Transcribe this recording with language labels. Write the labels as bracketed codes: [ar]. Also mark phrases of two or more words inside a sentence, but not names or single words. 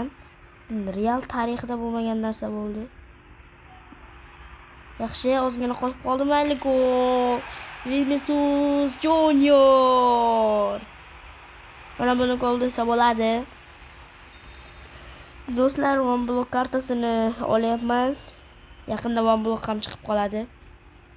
[uz] Real tarixida bo'lmagan narsa bo'ldi. Yaxshi, ozgina qolib qoldi. Mayli, gol. Vinicius Junior. Mana buni gol desa bo'ladi. Do'stlar, [en] one block [uz] kartasini olyapman. Yaqinda [en] one block [uz] ham chiqib qoladi.